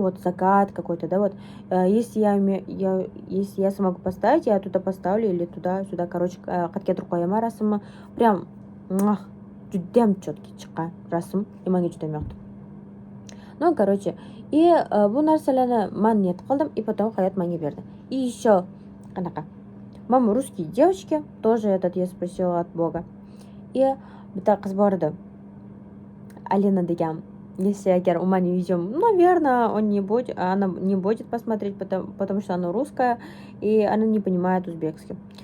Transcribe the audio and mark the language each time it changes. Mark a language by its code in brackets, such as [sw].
[ru] Вот закат какой-то, да, вот. Если я смогу поставить, я туда поставлю или туда-сюда, короче, [uz] qayergadir qo'yaman rasmni. Prям juda ham четкий chiqqan rasm. Menga juda ham yoqdi. [ru] Ну, короче, [uz] и bu narsalarni men niyat qildim, и потом hayot menga berdi. [ru] И еще qanaqa? Mama русские девочки, тоже этот я спросила от Бога. [uz] И bitta qiz bor edi. Alina degan. [ru] Если agar у меня видеом, наверное, она не будет посмотреть, потому что она русская, и она не понимает узбекский.